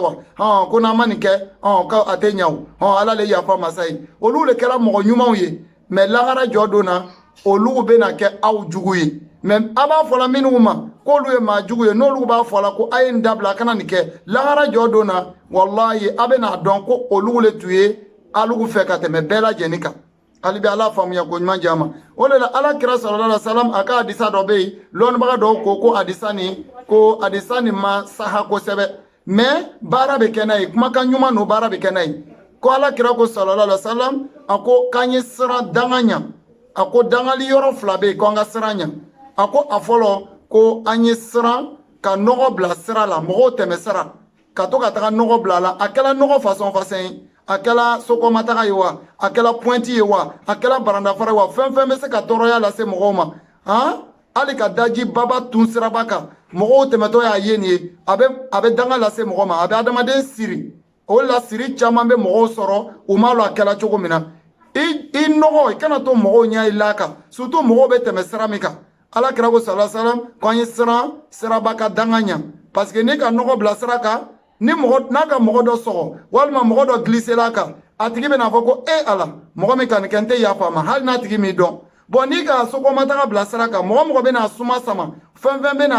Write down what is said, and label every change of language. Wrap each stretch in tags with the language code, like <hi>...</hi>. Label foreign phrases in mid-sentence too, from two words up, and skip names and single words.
<bm>wa ko n'an ma nin kɛ ko a tɛ ɲa o ala le yafa masa ye olu le kɛra mɔgɔ ɲumanw ye mais lahara jɔ don na olu bɛna kɛ aw jugu ye mais a b'a fɔla minnu ma k'olu ye maa jugu ye n'olu b'a fɔla ko a ye nin dabila a kana nin kɛ lahara jɔ don na wallahi a bɛna dɔn ko olu le tun ye alugu fɛ ka tɛmɛ bɛɛ lajɛlen kan hali bi ala faamuya ko ɲuman di a ma o de la ala kira</bm> <ar>صلى الله عليه وسلم</ar> <bm>a ka hadisa dɔ bɛ yen lɔnnibaga dɔw ko hadisa nin ma saha kosɛbɛ mais baara bɛ kɛ n'a ye kumakan ɲuman no baara bɛ kɛ n'a ye ko ala kira ko</bm> <ar>صلى الله عليه وسلم</ar> <bm>a ko k'an ye siran danga ɲa a ko dangali yɔrɔ fila bɛ yen ko an ka siran ɲa a ko a fɔlɔ ko an ye siran ka nɔgɔ bila sira la mɔgɔw tɛmɛ sira ka to ka taga nɔgɔ bila a la a kɛla nɔgɔ fasɔn ye a kɛla sokɔmataga ye wa a kɛla pointi ye wa a kɛla barandafara ye wa fɛn fɛn bɛ se ka tɔɔrɔya lase mɔgɔw ma hali ka daji baba tun siraba kan mɔgɔw tɛmɛtɔ y'a ye nin ye a bɛ danga lase mɔgɔ ma a bɛ adamaden siri o la siri caman bɛ mɔgɔw sɔrɔ u m'a lɔ a kɛla cogo min na i nɔgɔ i kana to mɔgɔw ɲɛ i la kan surtout mɔgɔw bɛ tɛmɛ sira min kan ala kira ko</bm> <ar>صلى الله عليه وسلم</ar> <bm>ko an ye siran siraba ka danga ɲa parce que ni ka nɔgɔ bila sira kan ni n'a ka mɔgɔ dɔ sɔgɔ walima mɔgɔ dɔ glisser kan a tigi bɛna fɔ ko ala mɔgɔ min ka nin kɛ n tɛ yafa ma hali n'a tigi m'i dɔn bon n'i ka sokɔmataga bila sira kan mɔgɔ mɔgɔ bɛna suma sama fɛn fɛn bɛna</bm>